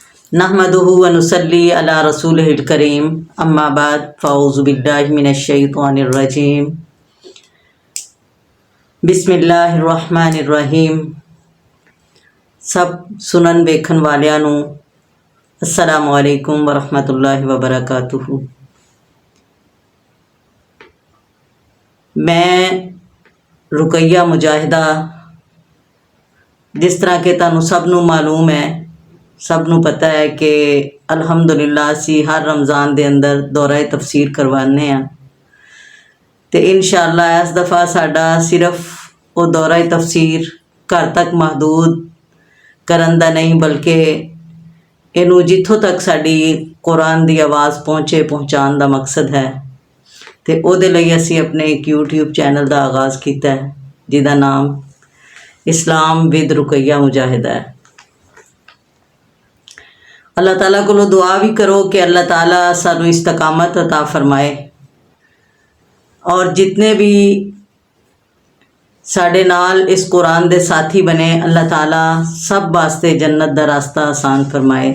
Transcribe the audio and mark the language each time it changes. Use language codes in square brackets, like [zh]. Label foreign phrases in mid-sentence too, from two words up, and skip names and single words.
[ar] نحمده ونصلي على رسوله الكريم أما بعد فأعوذ بالله من الشيطان الرجيم بسم الله الرحمن الرحيم. [pa] سب سنن ویکھن والیاں نوں [ar] السلام عليكم ورحمة الله وبركاته. [pa] میں رقیہ مجاہدہ، جس طرح کے تہانوں سب نوں معلوم ہے، سب نوں پتا ہے کہ الحمدللہ اسیں ہر رمضان دے اندر دورہ تفسیر کروانے ہیں. تو ان شاءاللہ اس دفعہ ساڈا صرف وہ دورہ تفسیر گھر تک محدود کرن دا نہیں، بلکہ اینوں جتھوں تک ساڈی قرآن دی آواز پہنچے پہنچانے دا مقصد ہے. تو اوہدے لئی اسیں اپنے اک یوٹیوب چینل کا آغاز کیا ہے، جیہدا نام اسلام وِد رقیہ مجاہدہ ہے. اللہ تعالیٰ کو دعا بھی کرو کہ اللہ تعالیٰ سانوں استقامت عطا فرمائے، اور جتنے بھی ساڈے نال اس قرآن دے ساتھی بنے، اللہ تعالیٰ سب واسطے جنت دا رستہ آسان فرمائے.